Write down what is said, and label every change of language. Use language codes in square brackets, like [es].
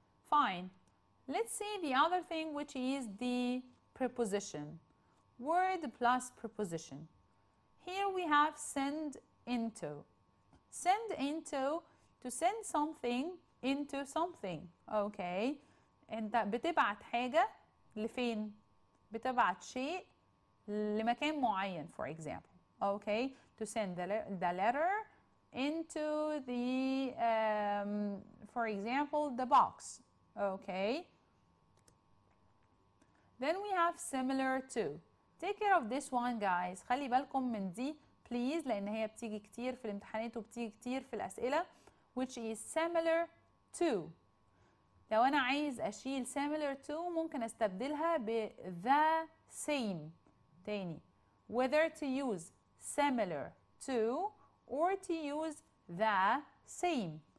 [en] Fine. Let's see the other thing, which is the preposition. Word plus preposition. Here we have send into. Send into, to send something into something. Okay. [ar] انت بتبعت حاجة لفين؟ بتبعت شيء لمكان معين [en] for example. Okay. To send the letter into the for example the box. Okay. Then we have similar to. Take care of this one guys. [ar] خلي بالكم من دي [en] please [ar] لأن هي بتيجي كتير في الامتحانات وبتيجي كتير في الأسئلة [en] which is similar to. [ar] لو أنا عايز أشيل [en] similar to [ar] ممكن أستبدلها ب [en] the same. [ar] تاني [en] whether to use similar to or to use the same.